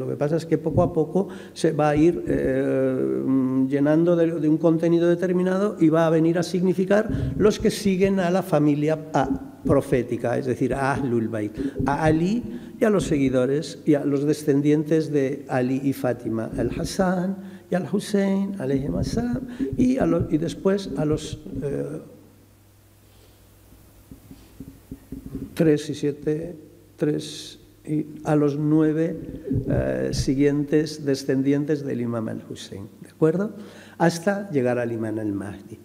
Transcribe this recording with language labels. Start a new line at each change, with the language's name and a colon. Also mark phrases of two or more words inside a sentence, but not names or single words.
Spanish: Lo que pasa es que poco a poco se va a ir llenando de un contenido determinado y va a venir a significar los que siguen a la familia profética, es decir, a
Arabic: أهل البيت,
Spanish: a Ali y a los seguidores y a los descendientes de Ali y Fátima, al Hassan y al Hussein,
Arabic: عليهم السلام,
Spanish: y después a los 9 siguientes descendientes del imam al-Hussein, ¿de acuerdo? Hasta llegar al imam al-Mahdi.